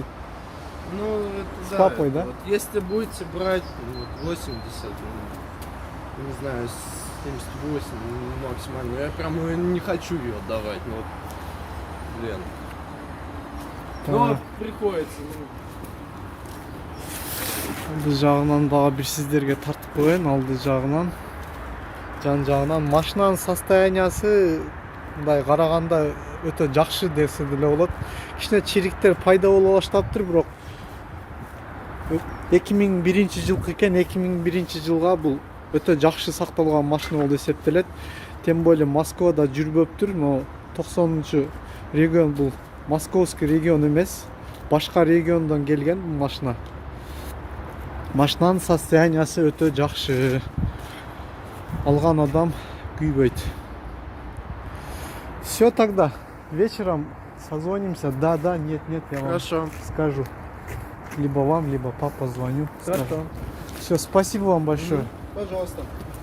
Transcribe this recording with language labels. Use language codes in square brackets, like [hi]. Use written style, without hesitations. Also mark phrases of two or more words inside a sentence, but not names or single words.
[ru] Ну, это С да, папой, это да? вот если будете брать ну, 80, ну, не знаю, 78 ну, максимально, я прям не хочу ее отдавать, ну, вот, блин. Но Да. приходится, ну, [ky] Алды жағынан бага бир сиздерге тартып коеюн, алды жағынан. Жан жағынан машинанын состояниясы мындай караганда өтө жакшы десе деле болот. Кичине чириктер пайда боло баштаптыр, бирок 2001 жылкы экен, 2001 жылга бул өтө жакшы сакталган машина болуп эсептелет. [ru] Тем более [ky] Москвада жүрбөптүр, но 90 регион бул [ru] московский регион [ky] эмес, башка региондон келген бул машина. Машинанын состояниясы өтө жакшы. Алган адам күйбөйт. [ru] Все тогда. Вечером созвонимся. Да, нет, я вам хорошо. скажу. Либо вам, либо папа звоню. Хорошо. Все, спасибо вам большое. Пожалуйста.